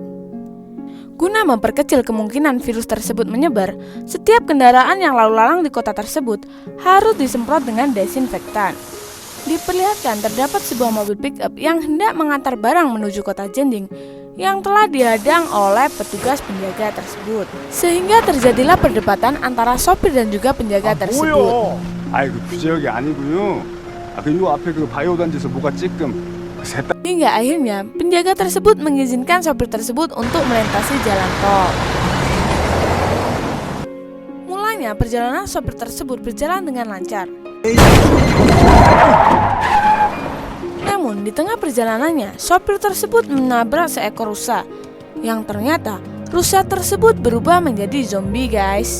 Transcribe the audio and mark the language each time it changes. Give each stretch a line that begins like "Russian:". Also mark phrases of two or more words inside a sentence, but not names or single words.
Indonesian: Guna memperkecil kemungkinan virus tersebut menyebar, setiap kendaraan yang lalu lalang di kota tersebut harus disemprot dengan desinfektan. Diperlihatkan terdapat sebuah mobil pick-up yang hendak mengantar barang menuju kota Jianying yang telah dihadang oleh petugas penjaga tersebut. Sehingga terjadilah perdebatan antara sopir dan juga penjaga tersebut.
Korean: 그 부지역이 아니고요. 요 앞에 그 바이오 단지에서 뭐가 찔끔.
Indonesian: Hingga akhirnya penjaga tersebut mengizinkan sopir tersebut untuk melintasi jalan tol. Mulanya perjalanan sopir tersebut berjalan dengan lancar. Namun di tengah perjalanannya, sopir tersebut menabrak seekor rusa yang ternyata rusa tersebut berubah menjadi zombie, guys.